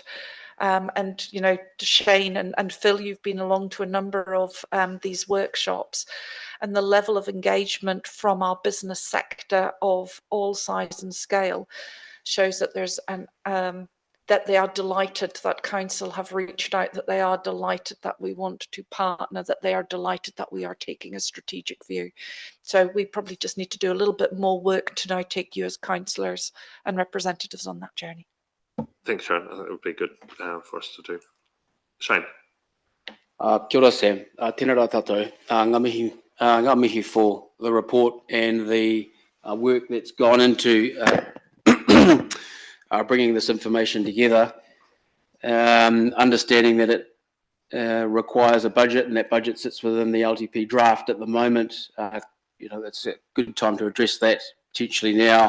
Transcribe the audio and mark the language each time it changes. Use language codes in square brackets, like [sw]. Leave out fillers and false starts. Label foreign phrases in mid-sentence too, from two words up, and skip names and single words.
[en] And, you know, Shane and Phil, you've been along to a number of these workshops, and the level of engagement from our business sector of all size and scale shows that there's that they are delighted that council have reached out, that they are delighted that we want to partner, that they are delighted that we are taking a strategic view. So we probably just need to do a little bit more work to now take you as councillors and representatives on that journey. Thanks, Sharon. I think it would be good for us to do. Shane. [mi] Kia ora, Sam. Tēnā rā tātou. Ngā mihi [en] for the report and the work that's gone into bringing this information together, understanding that it requires a budget, and that budget sits within the LTP draft at the moment. You know, it's a good time to address that potentially now.